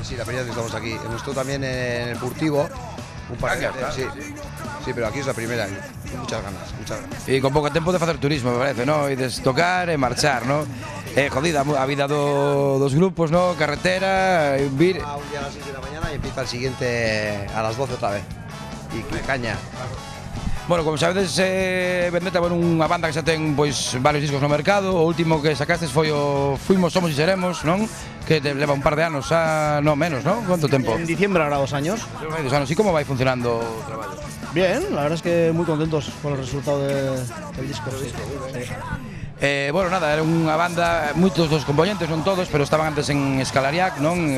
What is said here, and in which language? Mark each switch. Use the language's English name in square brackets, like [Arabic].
[Spanish] Sí, la primera vez que estamos aquí. Hemos estado también en el Furtivo, un par de veces, sí. Sí, pero aquí es la primera, muchas ganas. Y con poco tiempo de hacer turismo, me parece, ¿no? Y de tocar e marchar, ¿no? [Galician] Jodida, a vida dos grupos, ¿no? Carretera, vir... [Spanish] Un día a las 6 de la mañana y empieza el siguiente a las 12 otra vez. Y caña. [Galician] Bueno, como sabedes, Vendetta é unha banda que xa ten pois varios discos no mercado. O último que sacastes foi o Fuimos, Somos y Seremos, non? Que te leva un par de anos, no menos, ¿no? ¿Cuánto tempo? [Spanish] En diciembre habrá 2 años. [Galician] 2 anos. ¿Y cómo vai funcionando o traballo? [Spanish] Bien, la verdad es que muy contentos con el resultado del disco. Sí. [Galician] Bueno, nada, era unha banda, moitos dos componentes, non todos, pero estaban antes en Escalariac, non?